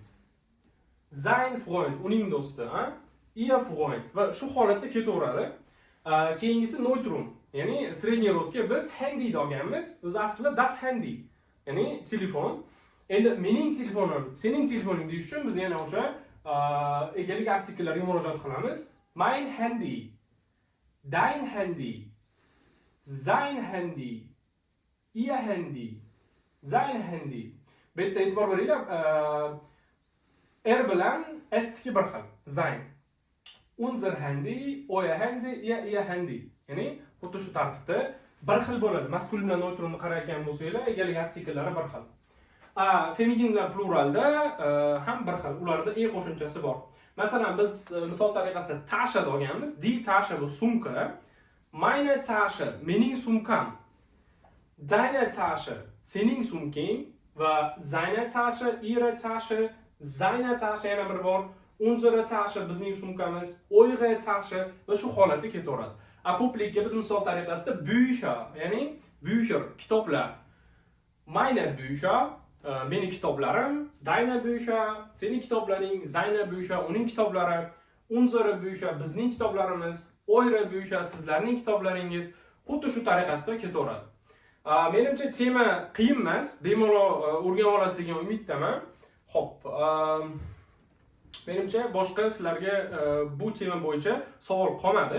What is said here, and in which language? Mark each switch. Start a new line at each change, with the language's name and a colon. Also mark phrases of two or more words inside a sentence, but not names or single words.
German: Sein Freund,
Uzbek: uning do'sti,
German: ihr Freund
Uzbek: va shu holatda ketaveradi. Keyingisi neutrum, ya'ni sredniy rodga biz handy olganmiz. O'zi aslida
German: das Handy,
Uzbek: ya'ni telefon. Endi mening telefonim, sening telefoning deyish uchun biz yana o'sha egalik artikellariga murojaat qilamiz.
German: Mein Handy, dein Handy, sein Handy, ihr Handy, sein Handy.
Uzbek: Bu yerda e'tibor beringlar, bilan s-niki bir xil,
German: sein. Unser Handy, euer Handy, ihr Handy.
Uzbek: Ya'ni xuddi shu tartibda bir xil bo'ladi. Maskulin bilan neutrumni qarayotgan bo'lsanglar, egalik artikellari bir xil. Feminin bilan pluralda ham bir xil. Ularda qo'shimchasi bor. Masalan, biz misol tariqasida Tasha olganmiz.
German: Die Tasche
Uzbek: bu sumka.
German: Meine Tasche,
Uzbek: mening sumkam.
German: Deine Tasche,
Uzbek: sening sumking va
German: seine Tasche, ihre Tasche, seine Tasche
Uzbek: yana bir bor.
German: Unsere Tasche,
Uzbek: bizning sumkamiz,
German: eure Tasche
Uzbek: va shu holatda ketaveradi. Ko'plikka biz misol tariqasida Bücher, ya'ni Bücher, kitoblar.
German: Meine Bücher,
Uzbek: mening kitoblarim,
German: deine Bücher,
Uzbek: sening kitoblaring,
German: seine Bücher,
Uzbek: uning kitoblari,
German: unsere Bücher,
Uzbek: bizning kitoblarimiz,
German: eure Bücher,
Uzbek: sizlarning kitoblaringiz, xuddi shu tariqasida ketaveradi. Menimcha tema qiyin emas, bemalol o'rganib olasiz degan umiddaman. Xo'p, menimcha boshqa sizlarga bu tema bo'yicha savol qolmadi.